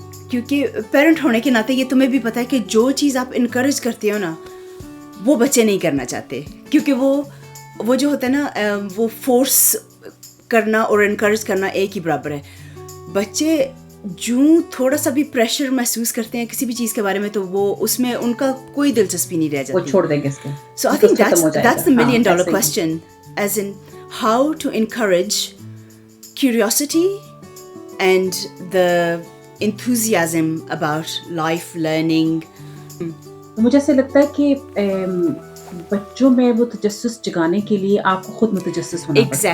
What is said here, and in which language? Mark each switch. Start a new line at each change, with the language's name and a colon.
Urdu: کیونکہ پیرنٹ ہونے کے ناطے یہ تمہیں بھی پتہ ہے کہ جو چیز آپ انکریج کرتے ہو نا وہ بچے نہیں کرنا چاہتے, کیونکہ وہ جو ہوتا ہے نا وہ فورس کرنا اور انکریج کرنا ایک ہی برابر ہے. بچے جو تھوڑا سا بھی پریشر محسوس کرتے ہیں کسی بھی چیز کے بارے میں, تو وہ اس میں ان کا کوئی دلچسپی نہیں رہ جاتی, وہ چھوڑ دیں گے اس کو.
English: So I think that's the $1 million question, as in how to encourage curiosity and the enthusiasm about life, learning.
Urdu: مجھے ایسے لگتا ہے کہ بچوں میں وہ تجسس جگانے کے لیے آپ کو خود متجسس ہونا پڑتا ہے.